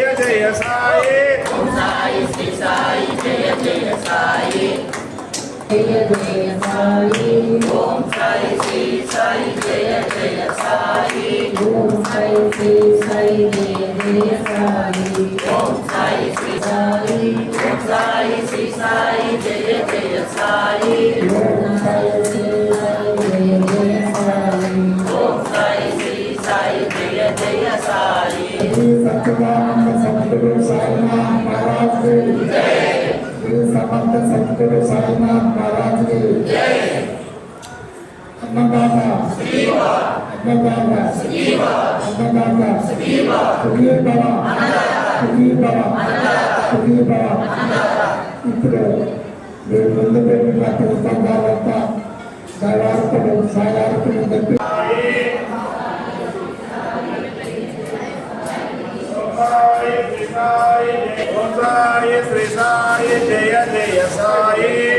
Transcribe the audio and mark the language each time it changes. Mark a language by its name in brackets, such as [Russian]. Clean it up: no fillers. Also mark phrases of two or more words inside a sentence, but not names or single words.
[Telugu] జయ సాయి, ఓం సాయి శ్రీ సాయి జయ జయ సాయి, జయ జయ సాయి, ఓం సాయి శ్రీ సాయి జయ జయ సాయి, ఓం సాయి శ్రీ సాయి జయ జయ సాయి, ఓం సాయి శ్రీ సాయి, ఓం సాయి శ్రీ సాయి జయ జయ సాయి, ఓం సాయి శ్రీ సాయి జయ జయ సాయి, ఓం సాయి శ్రీ సాయి జయ జయ సాయి. [Hindi] श्री सच्चिदानंद सद्गुरु साईनाथ महाराज की श्री समर्थ सद्गुरु साईनाथ महाराज की [Sanskrit] अन्नदाता अन्नदाता अन्नदाता सुखी भव [Telugu] ఇప్పుడు మీరు ముందు పెట్టిన పుస్తకాలంతా సాయార్పణ చెప్పి శ్రీ సాయి జయ జయ సాయి